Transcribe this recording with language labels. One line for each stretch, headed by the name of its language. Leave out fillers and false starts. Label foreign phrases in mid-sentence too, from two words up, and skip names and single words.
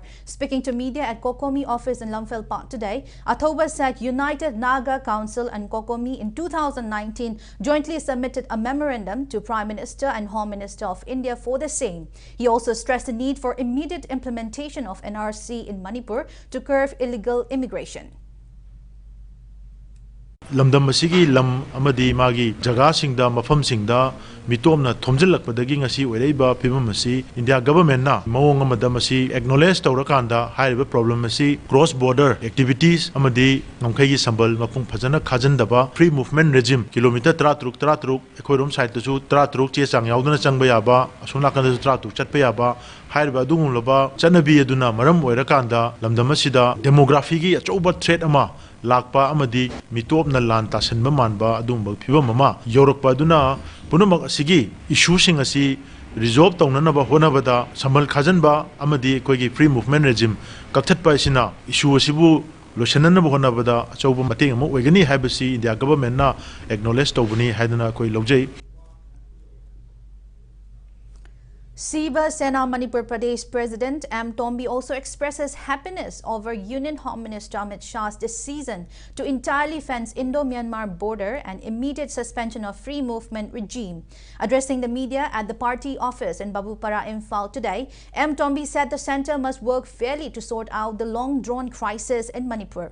English: Speaking to media at Kokomi office in Lamphel Park today, Athoba said United Naga Council and Kokomi in 2019 jointly submitted a memorandum to Prime Minister and Home Minister of India for the same. He also stressed the need for immediate implementation of NRC in Manipur to curb illegal immigration.
Manipuri: lamdam asigi lam amadi magi jaga singda mafam singda mitomna thomjilakpadagi ngasi oireiba phibam asi
English: India government
Manipuri: na mawong amada masi acknowledge tawrakanda haiba problem asi
English: cross border
Manipuri: activities amadi ngamkhai sambal mapung phajana khajandaba
English: free movement regime
Manipuri: kilometer 33 ekhoirom side tu 33 che chang yauduna changba yaba asona kan 33 chatpa yaba haiba dung loba chanabi aduna maram oirakanda lamdam asida demography gi achoba threat ama lakpa amadi mitop na lan tasenba manba adumba phibam ama yorokpa aduna punamak asigi issue sing asi resolve tawnanaba honabada samal khajanba amadi koigi
English: free movement regime
Manipuri: kakthatpa isina issue asibu losananaba honabada achauba mateng ama oigani haibasi
English: India government
Manipuri: na acknowledge tawbani haidana koi logjai.
English: Shiva Sena Manipur Pradesh President M. Tombi also expresses happiness over Union Home Minister Amit Shah's decision to entirely fence Indo-Myanmar border and immediate suspension of free movement regime. Addressing the media at the party office in Babupara, Imphal today, M. Tombi said the centre must work fairly to sort out the long-drawn crisis in Manipur.